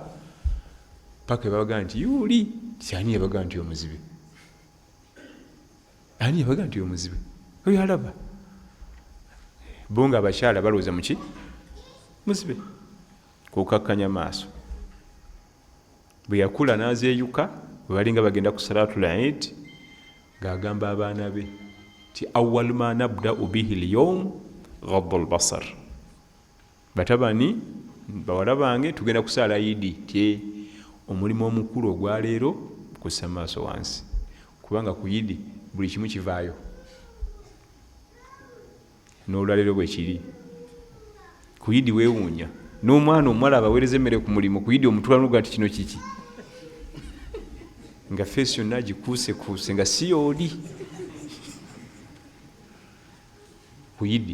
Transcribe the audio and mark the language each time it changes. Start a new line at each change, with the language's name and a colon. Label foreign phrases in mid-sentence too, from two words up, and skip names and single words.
Ganda: Paka babaga nti yuli ani yabaga nti omuzibe, ani yabaga nti omuzibe oyo alaba. Bo nga abakyala balowooza muki muzibe, kukakkanya maaso. Bwe yakula n'azeeyuka, bwe balinga bagenda ku
Arabic: صلاة العيد,
Ganda: ng'agamba abaana be ti
Arabic: أول ما نبدأ به اليوم غض البصر.
Ganda: Batabani bawala bange tugenda kusaala Idi, ti omulimu omukulu ogwaleero kussa maaso wansi, kubanga ku Idi buli kimu kivaayo. N'olwaleero bwe kiri ku Idi weewuunya, n'omwana omuwala abaweereza emmere ku mulimu ku Idi omutwala nti kino kiki, nga feesi yonna gikuusekuuse nga si yooli ku Idi.